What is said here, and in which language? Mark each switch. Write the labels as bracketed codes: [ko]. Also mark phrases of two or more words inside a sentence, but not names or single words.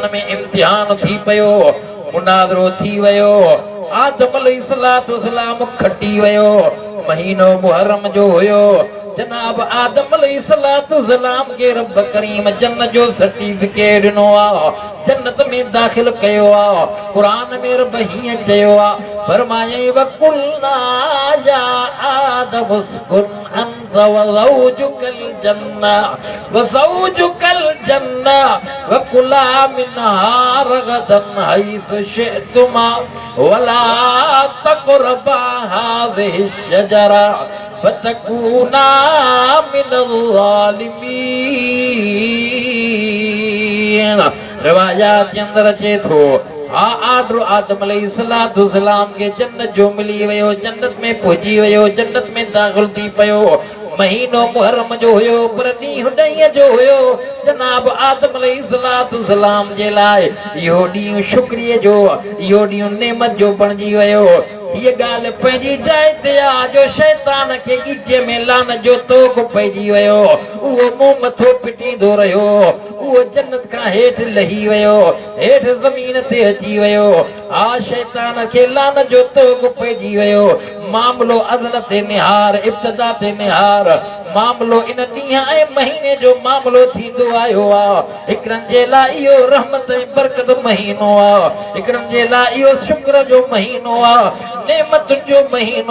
[sd] में इम्तिहान थी पयो मुनाज़रो थी वयो आदम [ar] عليه الصلاة والسلام [sd] खटी वयो महीनो मुहर्रम जो हुयो जनाब आदम [ar] عليه الصلاة والسلام [sd] के रब करीम जन्नत जो सर्टिफिकेट ॾिनो आ जन्नत में दाखिल कयो आ कुरान में रब हीअं चयो आ फरमाए [ar] وقلنا يا آدم اسكن أنت وزوجك الجنة وكلا منها رغدا حيث شئتما ولا تقربا هذه الشجرة فتكونا من الظالمين [sd] रिवायात के अंदर अचे थो आर्डर आदम [ar] عليه الصلاة والسلام [sd] के जन्नत जो मिली वयो जन्नत में पहुंची वयो जन्नत में दाखिल थी पयो महीनो मुहर्रम जो हुयो पर ॾींहुं ॾहींअ जो हुयो जनाब आदम [ar] عليه الصلاة والسلام [sd] जे लाइ इहो ॾींहुं शुक्रिया जो इहो ॾींहुं नेमत जो बणिजी वयो ये गाल पंहिंजी जाइ ते आ जो शैतान के गिचे में लान जो तोक पइजी वयो उहो मुंह मथो पिटींदो रहियो उहो जन्नत खां हेठि लही वयो हेठि ज़मीन ते अची वयो आ शैतान खे लान जो तोक पइजी वयो मामलो अज़ल ते निहार इब्तिदा ते निहार मामलो इन ॾींहं ऐं महीने जो मामलो थींदो आयो आ हिकड़नि जे लाइ इहो रहमत ऐं बरकत महीनो आ हिकड़नि जे लाइ इहो शुक्र जो महीनो आ नेमतुनि जो महीनो